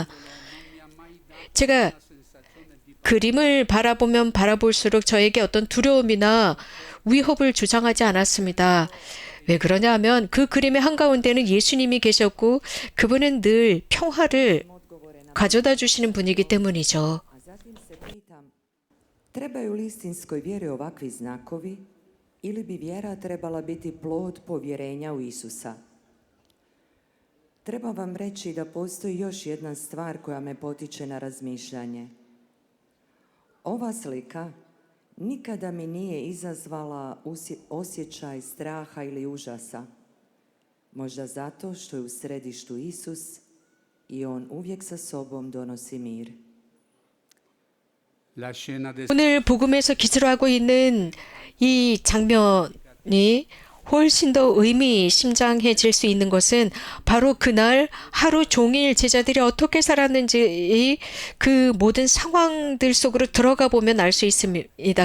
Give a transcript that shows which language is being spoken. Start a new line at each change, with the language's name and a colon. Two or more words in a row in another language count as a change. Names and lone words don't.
Korean: 제가 그림을 바라보면 바라볼수록 저에게 어떤 두려움이나 위협을 주장하지 않았습니다. 왜 그러냐 하면 그 그림의 한가운데는 예수님이 계셨고 그분은 늘 평화를 가져다 주시는 분이기 때문이죠.
Croatian: A zatim se pitam, trebaju li istinskoj vjeri ovakvi znakovi ili bi vjera trebala biti plod povjerenja u Isusa? Treba vam reći da postoji još jedna stvar koja me potiče na razmišljanje. Ova slika nikada mi nije izazvala osjećaj straha ili užasa. Možda zato što je u središtu Isus i On uvijek sa sobom donosi mir.
Italian: la scena del
Korean: 오늘 복음에서 기술하고 있는 이 장면이 훨씬 더 의미심장해질 수 있는 것은 바로 그날 하루 종일 제자들이 어떻게 살았는지 그 모든 상황들 속으로 들어가 보면 알 수 있습니다.